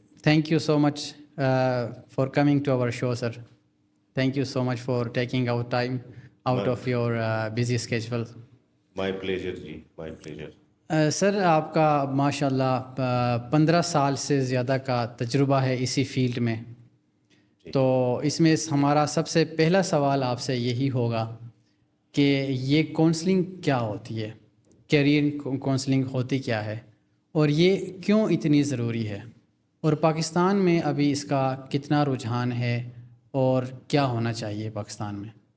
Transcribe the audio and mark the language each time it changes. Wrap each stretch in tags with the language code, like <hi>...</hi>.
<en>Thank you so much for coming to our show, sir. Thank you so much for taking our time out of your busy schedule. My pleasure جی، my pleasure.</en> <ur>سر، آپ کا ماشاء اللہ 15 سال سے زیادہ کا تجربہ ہے اسی فیلڈ میں، تو اس میں ہمارا سب سے پہلا سوال آپ سے یہی ہوگا کہ یہ کونسلنگ کیا ہوتی ہے، کیریئر کونسلنگ ہوتی کیا ہے، اور یہ کیوں اتنی ضروری ہے، اور پاکستان میں ابھی اس کا کتنا رجحان ہے اور کیا ہونا چاہیے پاکستان میں؟</ur>